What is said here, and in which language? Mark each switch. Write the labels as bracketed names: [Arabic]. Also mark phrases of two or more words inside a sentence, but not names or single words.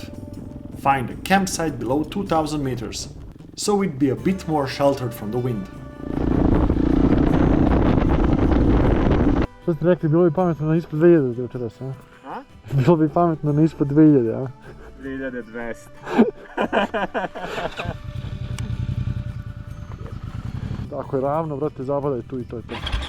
[English] Find a campsite below 2000 meters, so we'd be a bit more sheltered from the wind. [Croatian] Što ste rekli, bilo bi pametno na ispod 2000 za večeras, a? A? Bilo bi pametno na ispod 2000, a? 2200. Ako je ravno, brate, zabadaj tu i to je to.